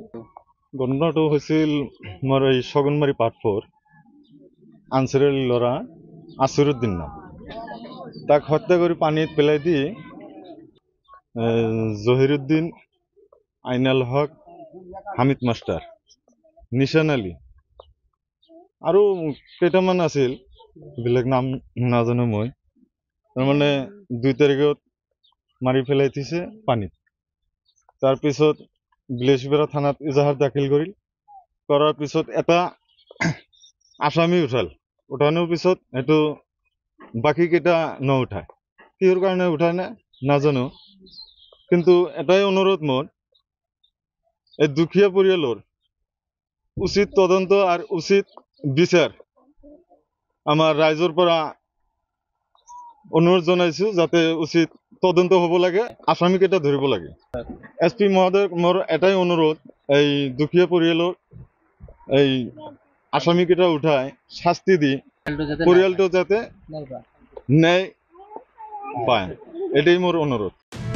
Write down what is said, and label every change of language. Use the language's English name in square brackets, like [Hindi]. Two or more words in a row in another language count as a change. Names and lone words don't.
[Bangla] ঘটনাটো হয়েছিল আমার এই সগনমারি পাটফোর আনসারের লড়া আসিরুদ্দিন নাম, তাকে হত্যা করে পানিত পেলাই দিয়ে জহিরুদ্দিন, আইনাল হক, হামিদ মাস্টার, নিশান আলী [Assamese] আৰু কেইটামান আছিল, বেলেগ নাম নাজানো মই। তাৰমানে 2 তাৰিখত মাৰি পেলাই দিছে পানীত। তাৰপিছত বিলেশবেৰা থানাত এজাহাৰ দাখিল কৰাৰ পিছত এটা আসামি উঠানোর পিছত এইটো বাকী কেইটা নুঠায়। কিহৰ কাৰণে উঠায় না নাজানো, কিন্তু এটাই অনুৰোধ মোৰ, এই দুখীয়া পৰিয়ালৰ উচিত তদন্ত আৰু উচিত বিচার আমার রাইজৰ পৰা অনুৰোধ জনাইছো, যাতে উচিত তদন্ত হ'ব লাগে, আসামি কেইটা ধৰিব লাগে। SP মহোদয় মোৰ এটাই অনুৰোধ, এই দুখীয়া পৰিয়ালৰ এই আসামি কেইটা উঠাই শাস্তি দি পৰিয়ালটো যাতে ন্যায় পায়, এটাই মোৰ অনুৰোধ।